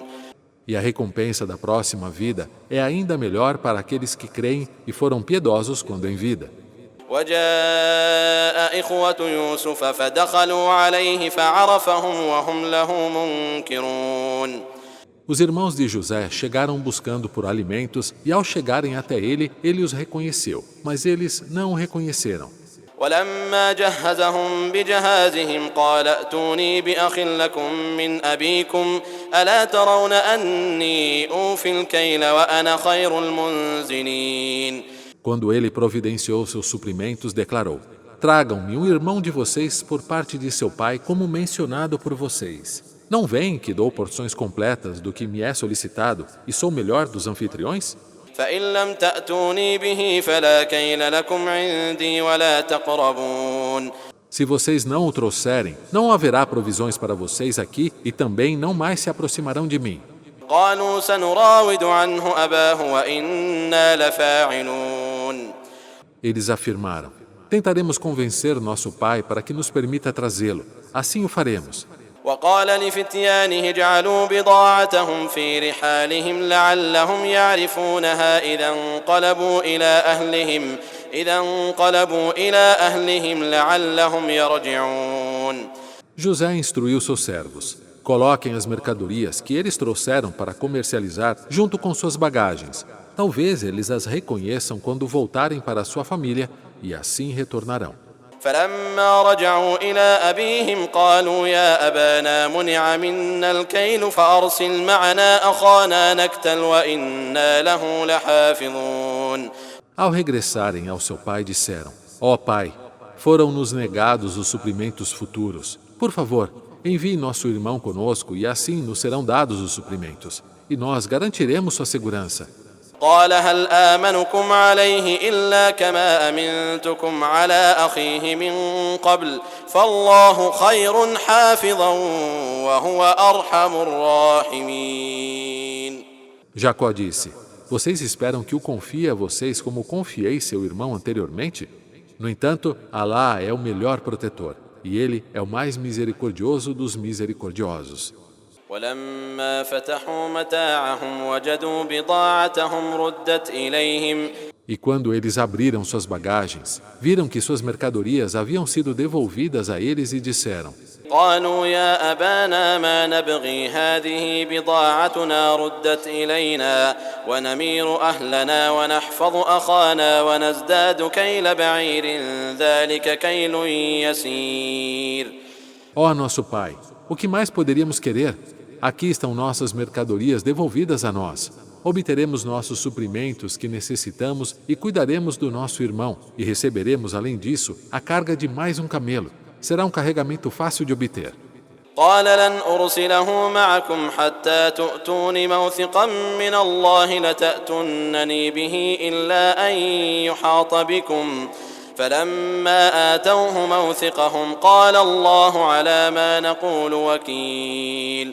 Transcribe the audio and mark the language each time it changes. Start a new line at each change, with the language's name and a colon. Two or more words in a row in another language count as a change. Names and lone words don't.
Portuguese: E a recompensa da próxima vida é ainda melhor para aqueles que creem e foram piedosos quando em vida.
Arabic: وجاء إخوة يوسف فدخلوا عليه فعرفهم وهم له منكرون.
Portuguese: Os irmãos de José chegaram buscando por alimentos e ao chegarem até ele, ele os reconheceu, mas eles não o reconheceram.
Arabic: ولما جهزهم بجهازهم قال ائتوني بأخ لكم من أبيكم ألا ترون أني أوفي الكيل وأنا خير المنزلين.
Portuguese: Quando ele providenciou seus suprimentos, declarou: Tragam-me um irmão de vocês por parte de seu pai, como mencionado por vocês. Não veem que dou porções completas do que me é solicitado e sou melhor dos anfitriões?
Arabic: فإن لم تأتوني به فلا كيل لكم عندي ولا تقربون.
Portuguese: Se vocês não o trouxerem, não haverá provisões para vocês aqui e também não mais se aproximarão de mim.
Arabic: قالوا سنراود عنه أباه وإنا لفاعلون.
Portuguese: Eles afirmaram: tentaremos convencer nosso pai para que nos permita trazê-lo. Assim o faremos.
Arabic: وقال لفتيانه اجعلوا بضاعتهم في رحالهم لعلهم يعرفونها إذا انقلبوا إلى أهلهم لعلهم يرجعون.
Portuguese: José instruiu seus servos: coloquem as mercadorias que eles trouxeram para comercializar junto com suas bagagens. Talvez eles as reconheçam quando voltarem para sua família e assim retornarão.
Arabic: فلما رجعوا إلى أبيهم قالوا يا أبانا منع منا الكيل فأرسل معنا أخانا نكتل وإنا له لحافظون.
Portuguese: Ao regressarem ao seu pai, disseram: ó pai, foram-nos negados os suprimentos futuros. Por favor, envie nosso irmão conosco e assim nos serão dados os suprimentos. E nós garantiremos sua segurança.
Arabic: قال هل آمنكم عليه إلا كما أمنتكم على أخيه من قبل فالله خير حافظا وهو أرحم الراحمين.
Portuguese: Jacó disse: vocês esperam que o confie a vocês como confiei seu irmão anteriormente? No entanto, Alá é o melhor protetor, e ele é o mais misericordioso dos misericordiosos.
Arabic: ولما فتحوا متاعهم وجدوا بضاعتهم ردت إليهم.
Portuguese: E quando eles abriram suas bagagens, viram que suas mercadorias haviam sido devolvidas a eles e disseram:
Arabic: قالوا يا أبانا ما نبغي هذه بضاعتنا ردت إلينا ونمير أهلنا ونحفظ أخانا ونزداد كيل بعير ذلك كيل يسير.
Portuguese: Ó nosso pai, o que mais poderíamos querer? Aqui estão nossas mercadorias devolvidas a nós. Obteremos nossos suprimentos que necessitamos e cuidaremos do nosso irmão. E receberemos, além disso, a carga de mais um camelo. Será um carregamento fácil de obter.
Arabic: قال لن أرسله معكم حتى تؤتون موثقا من الله لتأتونني به إلا أن يحاط بكم فلما آتوه موثقهم قال الله على ما نقول وكيل.